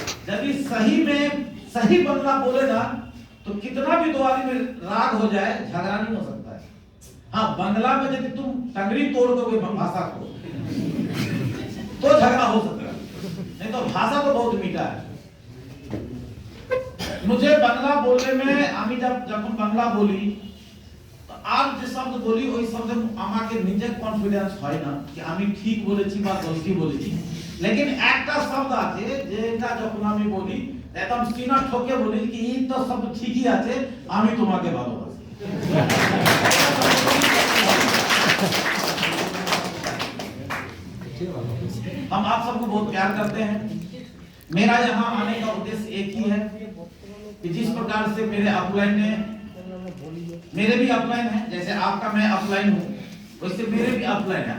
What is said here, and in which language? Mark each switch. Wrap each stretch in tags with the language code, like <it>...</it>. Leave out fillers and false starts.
<hi>यदि सही में सही बंगला बोले ना तो कितना भी दो आदमी राग हो जाए झगड़ा नहीं हो सकता है। हाँ, बंगला में यदि तुम टंगरी तोड़ दोगे भाषा को तो झगड़ा हो सकता है, नहीं तो भाषा तो बहुत मीठा है। मुझे बंगला बोलने में</hi> <bn>আমি যখন বাংলা বলি তো আর যে শব্দ বলি ওই শব্দে আমাকে নিজে কনফিডেন্স হয় না যে আমি ঠিক বলেছি বা গলতি বলেছি, लेकिन একটা শব্দ আছে যেটা যখন আমি বলি একদম সিনা ঠোকে বলি কি এই তো শব্দ ঠিকই আছে, আমি তোমাকে ভালোবাসি।</bn> <hi>हम आप सबको बहुत प्यार करते हैं। मेरा यहाँ आने का उद्देश्य एक ही है कि जिस प्रकार से मेरे अपलाइन ने, मेरे भी अपलाइन है, जैसे आपका मैं अपलाइन हूँ वैसे मेरे भी अपलाइन है।</hi>